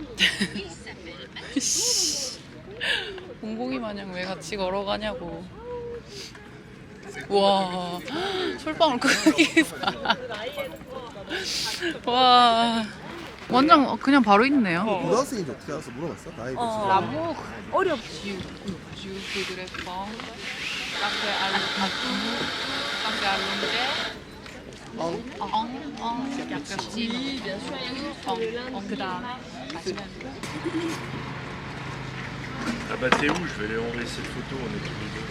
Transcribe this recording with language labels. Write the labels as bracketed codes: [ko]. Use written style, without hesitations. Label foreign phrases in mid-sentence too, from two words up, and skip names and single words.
[ko] 봉봉이 마냥 왜 같이 걸어가냐고. 와, 솔방울 크기 봐. 와, 완전 그냥 바로 있네요. 고등학생인지 어떻게 알았어? 물어봤어? 나이 몇이야? 나무 어렵지. 그랬어. [fr] Ah bah t'es où? Je vais lui envoyer cette photo, on est tous les deux.